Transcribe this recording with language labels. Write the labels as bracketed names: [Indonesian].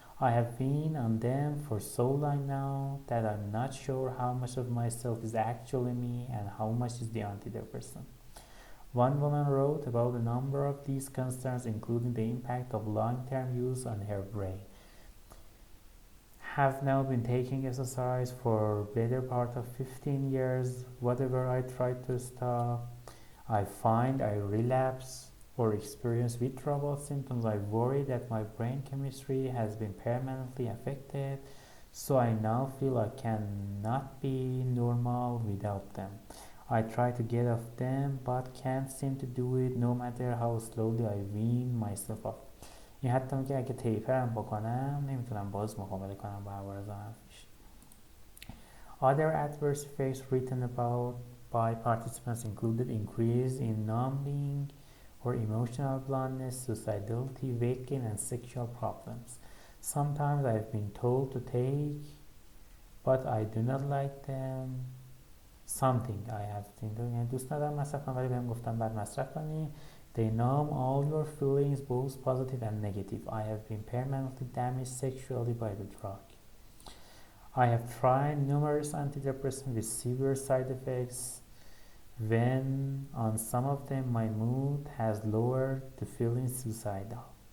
[English] I have been on them for so long now that I'm not sure how much of myself is actually me and how much is the antidepressant. One woman wrote about a number of these concerns, including the impact of long-term use on her brain. Have now been taking SSRIs for better part of 15 years. Whatever I try to stop, I find I relapse or experience withdrawal symptoms. I worry that my brain chemistry has been permanently affected, so I now feel I cannot be normal without them. I try to get off them, but can't seem to do it no matter how slowly I wean myself off. [Persian] این حتی میگه اگه تیپرم بکنم نمیتونم باز مقابله کنم با عوارض منفیش. [English] Other adverse effects written about by participants included increase in numbing or emotional bluntness, suicidality, weight gain, and sexual problems. Sometimes I have been told to take, but I do not like them. Something I have been doing. [Persian] یعنی دوست ندارم مصرف کنم ولی بهم گفتن بعد مصرف کنی. [English] They numb all your feelings, both positive and negative. I have been permanently damaged sexually by the drug. I have tried numerous antidepressants with severe side effects. When on some of them my mood has lowered to feeling suicidal.